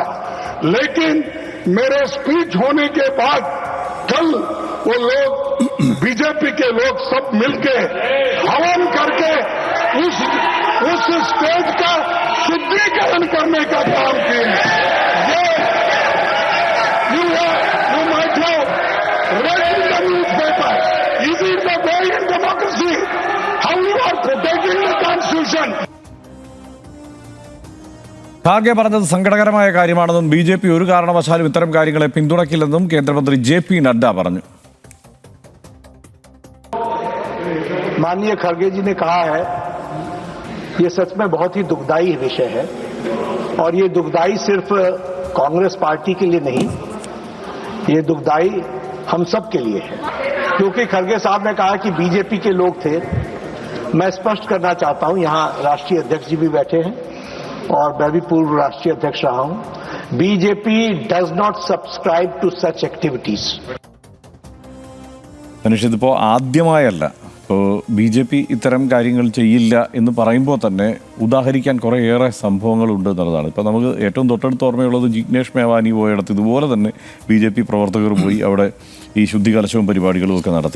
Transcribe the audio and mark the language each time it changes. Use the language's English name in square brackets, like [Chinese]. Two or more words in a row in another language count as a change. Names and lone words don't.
[Hindi] लेकिन मेरे स्पीच होने के बाद कल वो लोग BJP के लोग सब मिलके हवन करके उस स्टेज का शुद्धिकरण करने का काम किए. [English] ये you might have read in the newspaper. Is it the way in democracy? How you are protecting the constitution? [Malayalam] ഖാർഗെ പറഞ്ഞത് സങ്കടകരമായ കാര്യമാണെന്നും BJP ഒരു കാരണവശാലും ഇത്തരം കാര്യങ്ങളെ പിന്തുണയ്ക്കില്ലെന്നും കേന്ദ്രമന്ത്രി JP നഡ്ഡ പറഞ്ഞു. [Hindi] माननीय खड़गे जी ने कहा है, ये सच में बहुत ही दुखदाई विषय है और ये दुखदाई सिर्फ कांग्रेस पार्टी के लिए नहीं, ये दुखदाई हम सब के लिए है. क्योंकि खड़गे साहब ने कहा कि BJP के लोग थे. मैं स्पष्ट करना चाहता हूं, यहां राष्ट्रीय अध्यक्ष जी भी बैठे हैं और मैं भी पूर्व राष्ट्रीय अध्यक्ष रहा हूं. [English] BJP does not subscribe to such activities. [Malayalam] ഇതിപ്പോൾ ആദ്യമായല്ല. ഇപ്പോൾ BJP ഇത്തരം കാര്യങ്ങൾ ചെയ്യില്ല എന്ന് പറയുമ്പോൾ തന്നെ ഉദാഹരിക്കാൻ കുറേയേറെ സംഭവങ്ങളുണ്ട് എന്നുള്ളതാണ്. ഇപ്പോൾ നമുക്ക് ഏറ്റവും തൊട്ടടുത്ത് ഓർമ്മയുള്ളത് ജിഗ്നേഷ് മേവാനി പോയിടത്ത് ഇതുപോലെ തന്നെ BJP പ്രവർത്തകർ പോയി അവിടെ ഈ ശുദ്ധികലശവും പരിപാടികളും ഒക്കെ നടത്തി.